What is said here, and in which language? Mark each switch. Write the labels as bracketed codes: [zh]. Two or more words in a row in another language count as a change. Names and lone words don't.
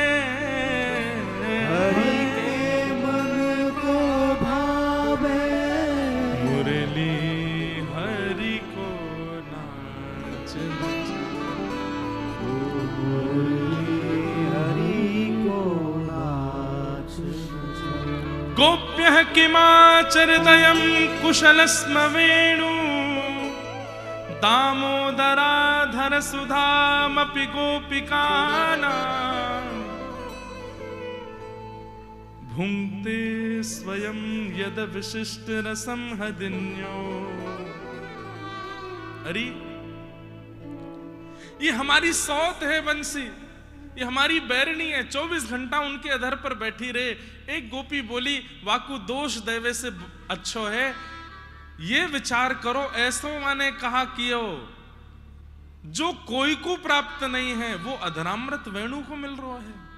[bra] हरि के मन को भावे, मुरली हरि को नाच मुरली हरि को नाच नचावे। [sa] गोप्यः किमाचरदयं कुशलस्म वेणु, दामोदराधर सुधामपि गोपिकानां, भुङ्क्ते स्वयं यद विशिष्ट रसं हदिन्यो। [hi] अरे ये हमारी सौत है बंसी, ये हमारी बैरनी है, 24 घंटा उनके अधर पर बैठी रहे। [bra] एक गोपी बोली, वाकु दोष दैवे से अच्छो है, ये विचार करो, ऐसो माने कहा कियो, जो कोई को प्राप्त नहीं है वो अधरामृत वेणु को मिल रहा है।